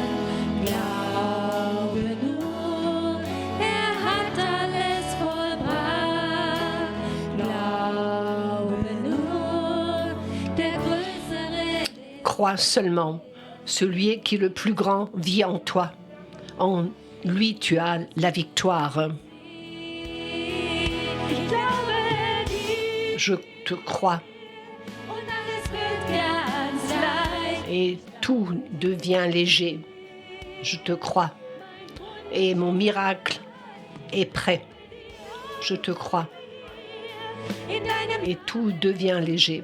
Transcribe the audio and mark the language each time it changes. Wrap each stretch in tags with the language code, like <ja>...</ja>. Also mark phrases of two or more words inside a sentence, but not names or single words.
<de>Glaube nur, hat alles vollbracht. Glaube nur, der Größere.</de> <fr>Crois seulement. Celui qui est le plus grand vit en toi. En lui, tu as la victoire.</fr> <de>Ich glaube dir</de> <fr>Je te crois</fr> <de>und alles wird ganz leicht.</de> <fr>et tout devient léger. Je te crois et mon miracle est prêt. Je te crois</fr> <de>In deinem</de> <fr>et tout devient léger.</fr>